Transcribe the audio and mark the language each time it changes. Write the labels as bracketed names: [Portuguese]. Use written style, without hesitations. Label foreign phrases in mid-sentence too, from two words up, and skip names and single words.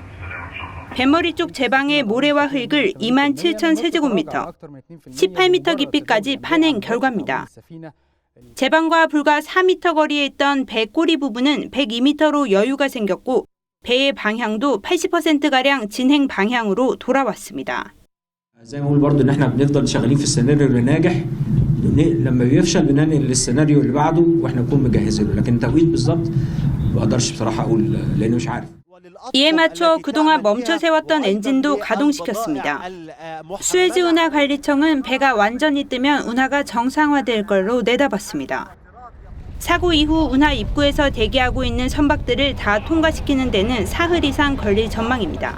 [Korean] 뱃머리 쪽 제방의 모래와 흙을 27,000세제곱미터, 18m 깊이까지 파낸 결과입니다. 제방과 불과 4m 거리에 있던 배 꼬리 부분은 102m로 여유가 생겼고 배의 방향도 80%가량 진행 방향으로 돌아왔습니다. [Arabic] زي ما بقول برضه ان احنا بنفضل شغالين في السيناريو اللي ناجح لما بيفشل بننقل للسيناريو اللي بعده واحنا نكون مجهزين له لكن التوقيت بالظبط ما اقدرش بصراحه اقول لاني مش عارف. [Korean] 이에 맞춰 그동안 멈춰 세웠던 엔진도 가동시켰습니다. 수에즈 운하 관리청은 배가 완전히 뜨면 운하가 정상화될 걸로 내다봤습니다. 사고 이후 운하 입구에서 대기하고 있는 선박들을 다 통과시키는 데는 사흘 이상 걸릴 전망입니다.